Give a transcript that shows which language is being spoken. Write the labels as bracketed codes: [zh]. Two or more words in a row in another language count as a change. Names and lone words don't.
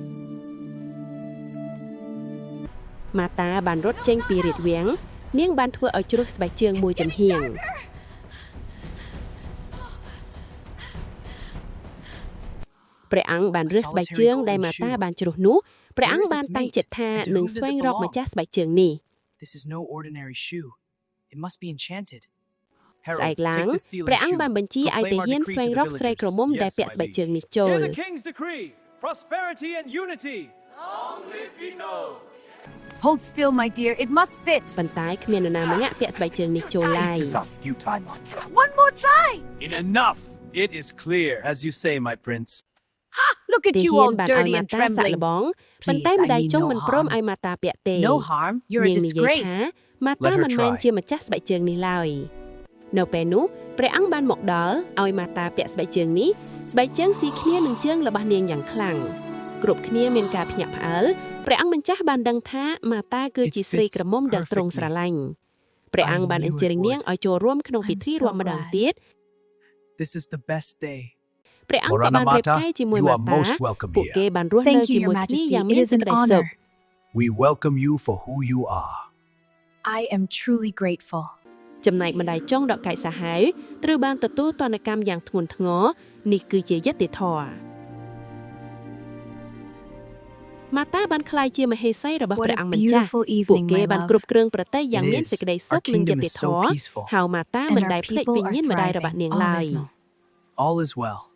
[km] ម៉ាតាបានរត់ចេញពីរាជវាំងនាងបានធ្វើឲ្យជ្រុះស្បែកជើងមួយចំហៀងព្រះអង្គបានរើសស្បែកជើងដែលម៉ាតាបានជ្រុះនោះព្រះអង្គបានតាំងចិត្តថានឹងស្វែងរកម្ចាស់ស្បែកជើងនេះស្អែកឡើងព្រះអង្គបានបញ្ជាឲ្យទាហានស្វែងរកស្រីក្រមុំដែលពាក់ស្បែកជើងនេះចូល [en] Hold still, my dear. It must fit. [km] ប៉ុន្តែគ្មាននរណាម្នាក់ពាក់ស្បែកជើងនេះចូលឡើយ [en] One more try. Enough. It is clear, as you say, my prince. Ha! Look at [km] ទា [en] you [km] ហាន [en] all [km] បានឲ្យ [en] dirty [km] ម៉ា [en] and [km] តាសាក់ [en] trembling. [km] លបងប៉ុន្តែម្ដាយចុងមិនព្រមឲ្យម៉ាតាពាក់ទេ [en] No harm. You're a [km] នាងនិយាយថា [en] disgrace. [km] ម៉ាតាមិនមែនជាម្ចាស់ស្បែកជើងនេះឡើយនៅពេលនោះព្រះអង្គបានមកដល់ឲ្យម៉ាតាពាក់ស្បែកជើងនេះស្បែកជើងស៊ីគ្នានឹងជើងរបស់នាងយ៉ាងខ្លាំងគ្រប់គ្នាមានការភ្ញាក់ផ្អើលព្រះអង្គម្ចាស់បានដឹងថាម៉ាតាគឺជាស្រីក្រមុំដែលទ្រង់ស្រឡាញ់ព្រះអង្គបានអញ្ជើញនាងឲ្យចូលរួមក្នុងពិធីរួមម្ដងទៀត [en] This is the best day. [km] ព្រះអង្គក៏បានរៀបការជាមួយម៉ាតាពួកគេបានរស់នៅជាមួយគ្នាយ៉ាងមានសេចក្តីសុខ [en] We welcome you for who you are. I am truly grateful. [km] ចំណែកម្ដាយចុងដ៏កាចសាហាវត្រូវបានទទួលទណ្ឌកម្មយ៉ាងធ្ងន់ធ្ងរនេះគឺជាយុត្តិធម៌ម៉ាតាបានក្លាយជាមហេសីរបស់ព្រះអង្គម្ចាស់ពួកគេបានគ្រប់គ្រងប្រទេសយ៉ាងមានសេចក្តីសុខនិងយុត្តិធម៌ហើយម៉ាតាមិនដែលភ្លេចវិញ្ញាណម្ដាយរបស់នាងឡើយ [en] All is well.